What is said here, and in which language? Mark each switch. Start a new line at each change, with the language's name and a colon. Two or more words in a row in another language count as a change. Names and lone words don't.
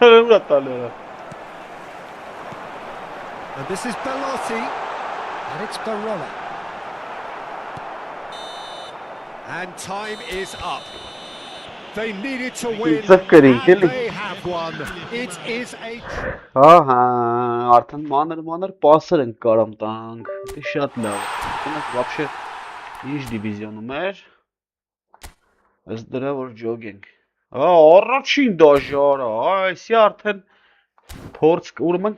English: And this is Belotti. And it's Barella. And time is up. They needed to win, and they have won. It is a...
Armenian: Ահա, արդեն մանր պասեր ենք կարամ տանք, դե շատ լավ, կնակ վապշե ինչ դիվիզիոնում էր, ըստ դրա որ ջոգենք, առաջին դաժարը, այսի արդեն փորձ, ուրեմն